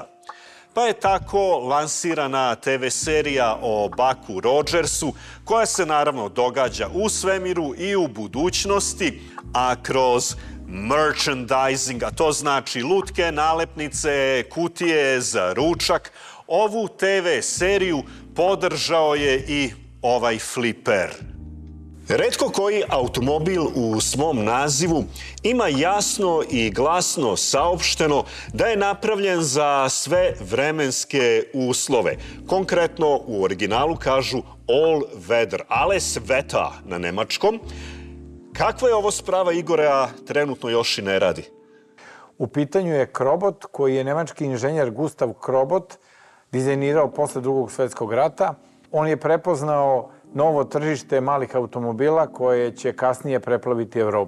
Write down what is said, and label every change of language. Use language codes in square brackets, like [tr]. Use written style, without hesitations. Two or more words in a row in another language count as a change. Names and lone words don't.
[sr] Pa je tako lansirana TV serija o Bucku Rogersu, koja se naravno događa u svemiru i u budućnosti, a kroz merchandising, a to znači lutke, nalepnice, kutije za ručak, ovu TV seriju podržao je i ovaj Flipper. Retko koji automobil u svom nazivu ima jasno i glasno saopšteno da je napravljen za sve vremenske uslove. Konkretno u originalu kažu [en] all weather, [de] alles Wetter [sr] na nemačkom. Kakva je ovo sprava, Igore, a trenutno još i ne radi? U pitanju je Krobot, koji je nemački inženjer Gustav Krobot dizajnirao posle Drugog svetskog rata. On je prepoznao novo tržište malih automobila koje će kasnije preplaviti Evropu.